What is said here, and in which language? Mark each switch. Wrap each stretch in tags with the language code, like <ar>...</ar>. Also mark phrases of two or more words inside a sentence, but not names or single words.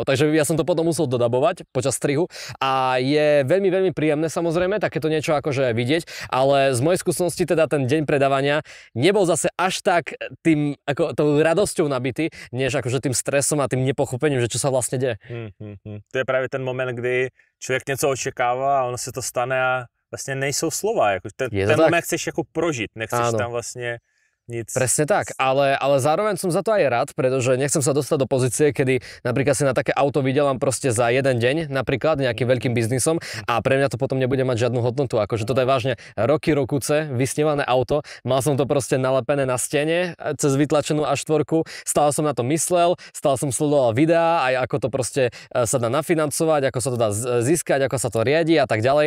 <sk>Takže ja som to potom musel dodabovať počas strihu a je veľmi, veľmi príjemné samozrejme takéto niečo akože vidieť, ale z mojej skúsenosti teda ten deň predávania nebol zase až tak tým, ako tou radosťou nabitý, než akože tým stresom a tým nepochopením, že čo sa vlastne deje.</sk> <cs>To je právě ten moment, kdy člověk něco očekává a ono se to stane a vlastně nejsou slova. Jako ten moment chceš jako prožít, nechceš tam vlastně nic.</cs> <sk>Presne tak, ale zároveň som za to aj rád, pretože nechcem sa dostať do pozície, kedy napríklad si na také auto vydelám proste za jeden deň, napríklad nejakým veľkým biznisom a pre mňa to potom nebude mať žiadnu hodnotu. Akože toto je vážne rokuce vysnívané auto, mal som to proste nalepené na stene cez vytlačenú A4, stále som na to myslel, stále som sledoval videá, aj ako to proste sa dá nafinancovať, ako sa to dá získať, ako sa to riadi a tak ďalej.</sk>